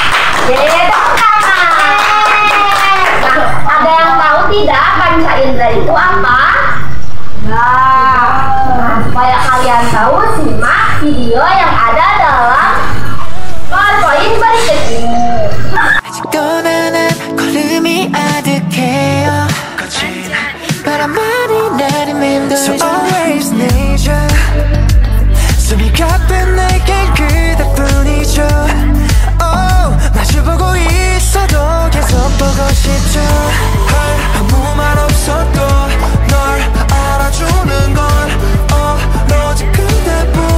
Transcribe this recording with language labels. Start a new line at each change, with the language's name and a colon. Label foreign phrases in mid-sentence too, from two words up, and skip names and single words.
Indonesian: Ada yang tahu tidak panca indera itu apa? Nah, supaya kalian tahu, simak video yang ada dalam PowerPoint berikut ini.
Korean: 떠나는 걸음이 아득해요. 바람만이 내리면
English: So always need you.
Korean: 숨이 가쁜 내겐 그대뿐이죠. Oh, 마주보고 있어도 계속 보고 싶죠. 아무 말 없어도 널 알아주는 건 오로지 그대뿐.